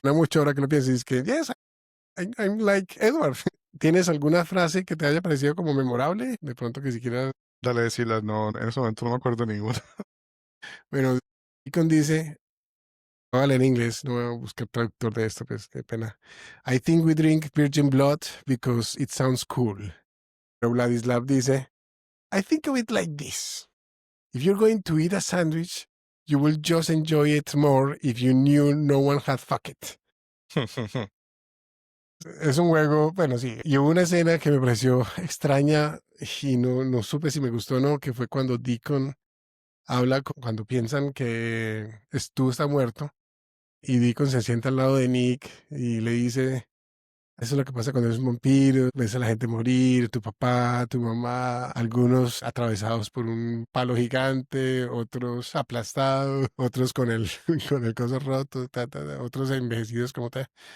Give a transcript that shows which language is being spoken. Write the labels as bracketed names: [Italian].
[Spanish] No mucho ahora que lo piensas, es que, [English] yes, I'm like Edward. [Spanish] ¿Tienes alguna frase que te haya parecido como memorable? De pronto que siquiera, Dale, decirla, no, en ese momento no me acuerdo ninguna. bueno, Deacon dice, voy a leer en inglés, no voy a buscar traductor de esto, pues qué pena. [English] I think we drink virgin blood because it sounds cool. [Spanish] Pero Vladislav dice, [English] I think of it like this. If you're going to eat a sandwich, you will just enjoy it more if you knew no one had fucked it. [Spanish] Es un juego, bueno, sí. Y hubo una escena que me pareció extraña y no supe si me gustó o no, que fue cuando Deacon habla, cuando piensan que Stu está muerto, y Deacon se sienta al lado de Nick y le dice, eso es lo que pasa cuando eres un vampiro, ves a la gente morir, tu papá, tu mamá, algunos atravesados por un palo gigante, otros aplastados, otros con el, con el coso roto, otros envejecidos como tal.